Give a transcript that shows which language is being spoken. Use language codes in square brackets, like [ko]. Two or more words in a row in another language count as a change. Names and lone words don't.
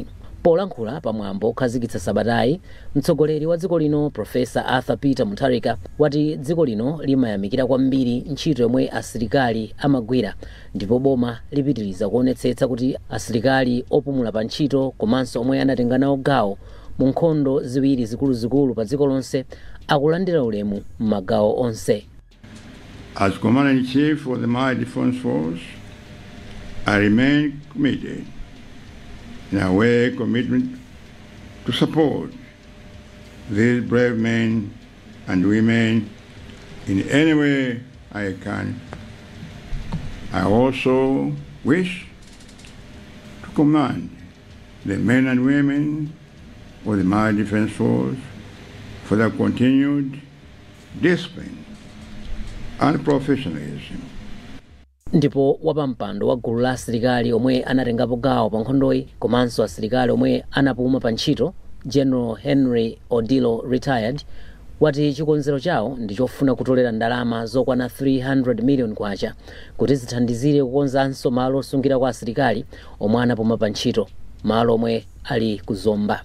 [ny] Polankhula pamwambo okhazikitsa sabatayi, mtsogoleri wa dziko lino Profesa Arthur Peter Mutharika wati dziko lino limayamikira kwambiri ntchito yomwe asilikali amagwira, ndipo boma lipitiriza kuonetsetsa kuti asilikali opumula pa ntchito komanso omwe anatenga nawo gawo mu nkhondo ziwiri zikuluzikulu pa dziko lonse akulandira ulemu m'magawo onse. [en] As Commander-in-Chief of the Mali Defense Force, I remain committed in a way commitment to support these brave men and women in any way I can. I also wish to commend the men and women of the Mali Defense Force for their continued discipline and professionalism. [ny] Ndipo wapampando wa gulu la asilikali omwe anatengapo gawo pa nkhondoyi komanso asilikali omwe anapuma pa ntchito, General Henry Odilo retired, wati chikonzero chawo ndi chofuna kutolera ndalama zokwana 300 million kwacha kuti zithandizire kukonzanso malo osungira kwa asilikali omwe anapuma pa ntchito, malo omwe ali kuzomba.